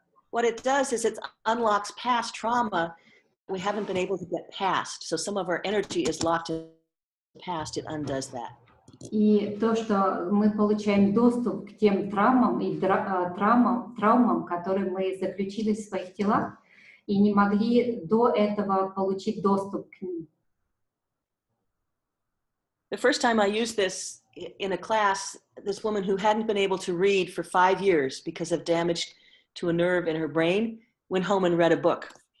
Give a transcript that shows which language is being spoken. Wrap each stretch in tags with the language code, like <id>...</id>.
<en>What it does is it unlocks past trauma we haven't been able to get past. So some of our energy is locked in the past. It undoes that.</en> <ru>И то, что мы получаем доступ к тем травмам и травмам, которые мы заключили в своих телах и не могли до этого получить доступ к ним.</ru> <en>The first time I used this in a class, this woman who hadn't been able to read for 5 years because of damage to a nerve in her brain went home and read a book.</en>